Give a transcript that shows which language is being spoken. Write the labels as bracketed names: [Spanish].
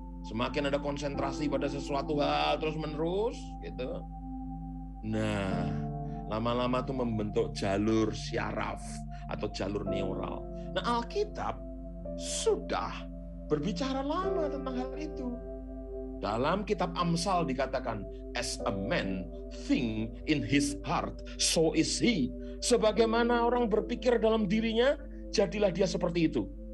[Indonesian] Semakin ada konsentrasi pada sesuatu hal terus-menerus, gitu. Nah, lama-lama itu membentuk jalur syaraf atau jalur neural. Nah, Alkitab sudah berbicara lama tentang hal itu. Dalam kitab Amsal dikatakan, [English] as a man think in his heart, so is he. [Indonesian] Sebagaimana orang berpikir dalam dirinya, jadilah dia seperti itu.